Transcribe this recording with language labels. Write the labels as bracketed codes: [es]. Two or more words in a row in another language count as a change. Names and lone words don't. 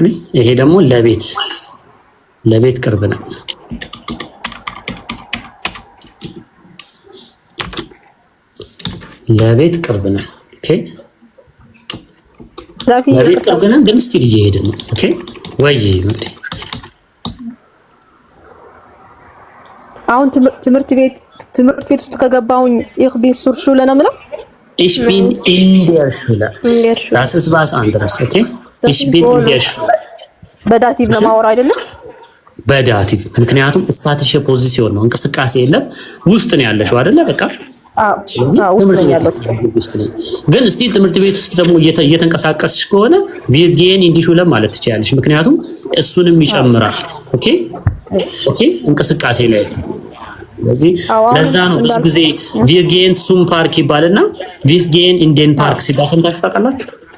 [am] ይሄ ደግሞ ለቤት ቅርብ ነው። ለቤት ቅርብ ነው። ኦኬ ለቤት ቅርብ ነው፣ ግን ስቲል እየሄድን ነው። ኦኬ ወይ መቅዲ አሁን ትምህርት ቤት ውስጥ ከገባሁኝ [de] ich bin zur Schule [am] ነው የምለው። [de] ich bin in der Schule das ist was anderes። ኦኬ ich bin in der Schule [am] በዳቲቭ ነው ማወራው አይደለም? በዳቲቭ ምክንያቱም ስታቲሽ ፖዚሽን ነው፣ እንቅስቃሴ የለም። ውስጥ ነው ያለሽው አይደለ? በቃ ውስጥ ነው ያለው። ግን ስቲል ትምህርት ቤት ውስጥ ደግሞ እየተንቀሳቀስሽ ከሆነ [de] wir gehen in die Schule [am] ማለት ትችላለሽ፣ ምክንያቱም እሱንም ይጨምራል። ኦኬ እንቅስቃሴ ላይ ስለዚህ ለዛ ነው ብዙ ጊዜ [de] wir gehen zum Park [am] ይባልና [de] wir gehen in den Park [am] ሲባል ሰምታችሁ ታውቃላችሁ?